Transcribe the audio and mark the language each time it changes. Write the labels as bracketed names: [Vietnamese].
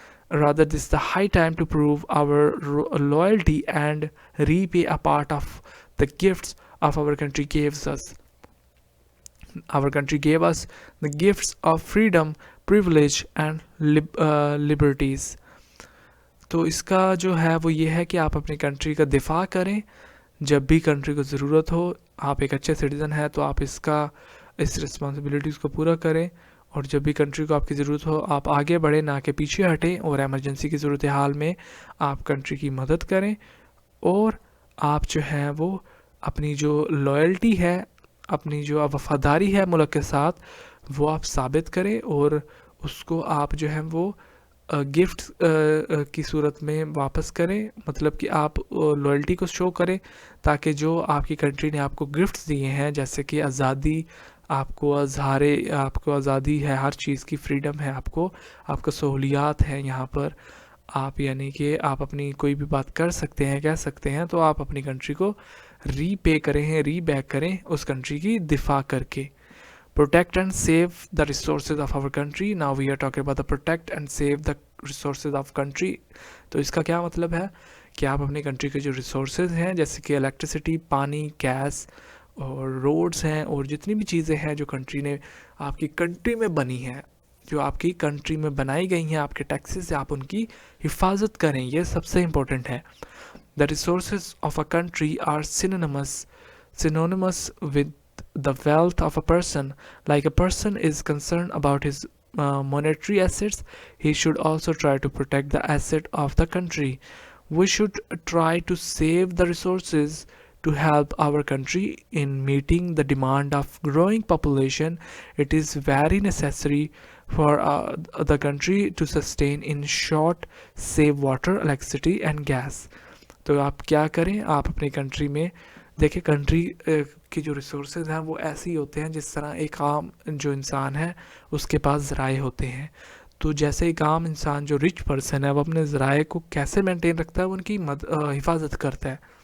[English] Rather, this is the high time to prove our loyalty and repay a part of the gifts of our country gives us. Our country gave us the gifts of freedom, privilege and liberties. [Urdu] تو اس کا جو ہے وہ یہ ہے کہ آپ اپنی کنٹری کا دفاع کریں جب بھی کنٹری کو ضرورت ہو. آپ ایک اچھے سٹیزن ہیں تو آپ اس رسپانسبلٹیز کو پورا کریں, اور جب بھی کنٹری کو آپ کی ضرورت ہو آپ آگے بڑھیں, نہ کہ پیچھے ہٹیں, اور ایمرجنسی کی صورتحال میں آپ کنٹری کی مدد کریں, اور آپ جو ہیں وہ اپنی جو لائلٹی ہے, اپنی جو وفاداری ہے ملک کے ساتھ, وہ آپ ثابت کریں, اور اس کو آپ جو ہیں وہ گفٹ کی صورت میں واپس کریں. مطلب کہ آپ لائلٹی کو شو کریں تاکہ جو آپ کی کنٹری نے آپ کو گفٹس دیے ہیں, جیسے کہ آزادی, آپ کو آزادی ہے, ہر چیز کی فریڈم ہے, آپ کو سہولیات ہیں یہاں پر, آپ یعنی کہ آپ اپنی کوئی بھی بات کر سکتے ہیں, کہہ سکتے ہیں, تو آپ اپنی کنٹری کو ری پے کریں, ری بیک کریں اس کنٹری کی دفاع کر کے. [English] Protect and save the resources of our country. Now we are talking about the protect and save the resources of country. [Urdu] تو اس کا کیا مطلب ہے کہ آپ اپنی کنٹری کے جو ریسورسز ہیں جیسے کہ الیکٹریسٹی, پانی, گیس اور روڈز ہیں, اور جتنی بھی چیزیں ہیں جو کنٹری نے آپ کی کنٹری میں بنی ہیں, جو آپ کی کنٹری میں بنائی گئی ہیں آپ کے ٹیکسز سے, آپ ان کی حفاظت کریں. یہ سب سے امپورٹنٹ ہے. [English] The resources of a country are synonymous with the wealth of a person. Like a person is concerned about his monetary assets, he should also try to protect the asset of the country. We should try to save the resources to help our country in meeting the demand of growing population. It is very necessary for the country to sustain in short, save water, electricity and gas. [Urdu] تو آپ کیا کریں, آپ اپنی country میں دیکھیں country کے جو ریسورسز ہیں وہ ایسے ہی ہوتے ہیں جس طرح ایک عام جو انسان ہے اس کے پاس ذرائع ہوتے ہیں. تو جیسے ایک عام انسان جو رچ پرسن ہے وہ اپنے ذرائع کو کیسے مینٹین رکھتا ہے, وہ ان کی حفاظت کرتا ہے.